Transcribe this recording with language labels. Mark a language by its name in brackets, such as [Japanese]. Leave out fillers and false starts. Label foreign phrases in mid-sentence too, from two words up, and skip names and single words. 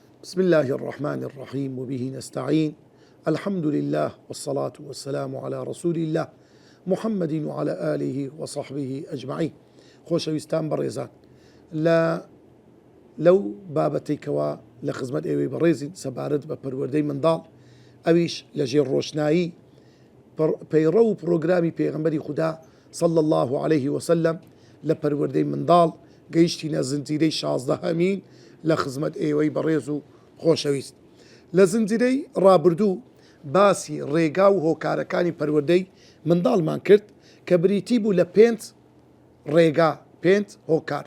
[Arabic] بسم الله الرحمن الرحيم وبه نستعين. الحمد لله والصلاة والسلام على رسول الله محمد وعلى آله وصحبه أجمعين. [Central Kurdish] خۆشەویستان بەڕێزان، لەو بابەتێکەوە لە خزمەت ئێوەی بەڕێزین سەبارەت بە پەروەردەی منداڵ، ئەویش لەژێر ڕۆشنایی پەیڕە و پرۆگرامی پێغەمبەری خودا [Arabic] صلى الله عليه وسلم [Central Kurdish] لە پەروەردەی منداڵ گەیشتینە زنجیرەی 16هەمین لە خزمەت ئێوەی بەڕێز و خۆشەویست. لە زنجیرەی ڕابردوو باسی ڕێگا و هۆکارەکانی پەروەردەی منداڵمان کرد کە بریتی بوو لە 5 ڕێگا، 5 هۆکار.